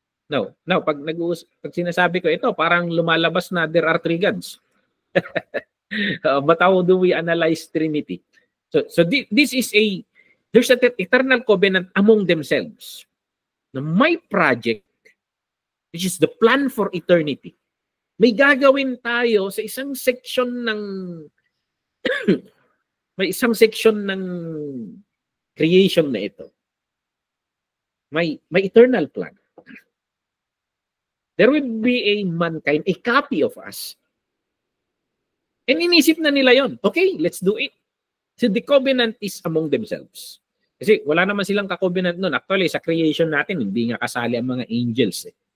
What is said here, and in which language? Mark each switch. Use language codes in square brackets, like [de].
[tl] No, pag sinasabi ko ito, parang lumalabas na [en] there are 3 gods. But how do we analyze Trinity? So this is there's an eternal covenant among themselves. [tl] Na may project [en] which is the plan for eternity. [tl] May gagawin tayo sa isang section ng may isang section ng creation na ito. May eternal plan. [en] There will be a mankind, a copy of us. [tl] And inisip na nila yon. [en] Okay, let's do it. So the covenant is among themselves. [tl] Kasi wala naman silang ka-covenant nun. Actually, sa creation natin, hindi nga kasali ang mga angels.